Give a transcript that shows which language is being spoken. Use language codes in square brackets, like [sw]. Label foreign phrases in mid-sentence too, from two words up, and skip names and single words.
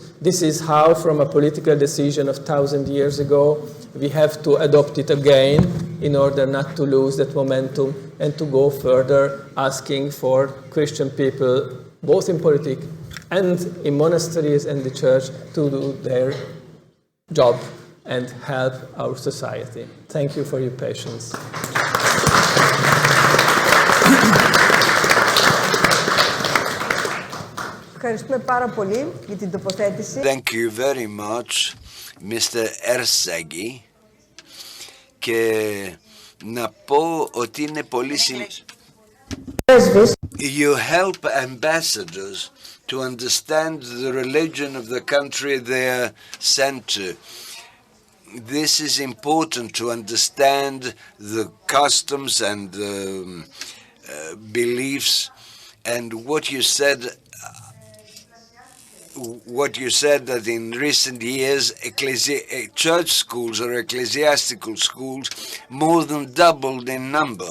[en] This is how, from a political decision of 1,000 years ago, we have to adopt it again in order not to lose that momentum and to go further, asking for Christian people, both in politics and in monasteries and the church, to do their job and help our society. Thank you for your patience. [el] Ευχαριστούμε πάρα πολύ για την τοποθέτηση. [en] Thank you very much, Mr. Ersegi. [el] Και να πω ότι είναι πολύ σημαντικό. [en] You help ambassadors to understand the religion of the country they are sent to. This is important to understand the customs and beliefs, and what you said that in recent years church schools or ecclesiastical schools more than doubled in number.